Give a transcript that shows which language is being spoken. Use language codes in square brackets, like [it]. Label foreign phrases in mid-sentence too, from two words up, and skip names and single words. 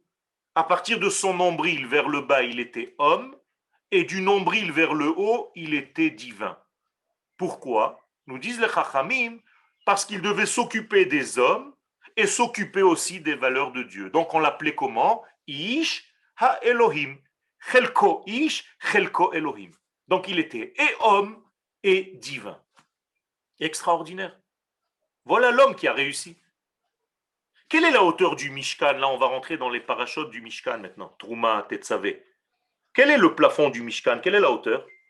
[fr] À partir de son nombril vers le bas, il était homme, et du nombril vers le haut, il était divin. Pourquoi? Nous disent les Chachamim, parce qu'il devait s'occuper des hommes et s'occuper aussi des valeurs de Dieu. Donc on l'appelait comment? [he] איש האלהים. חלקו איש, חלקו אלהים. [fr] Donc il était et homme et divin. Extraordinaire. Voilà l'homme qui a réussi. Quelle est la hauteur du Mishkan? Là, on va rentrer dans les parachutes du Mishkan maintenant. Trouma, Tetzavé. Quel est le plafond du Mishkan? Quelle est la hauteur?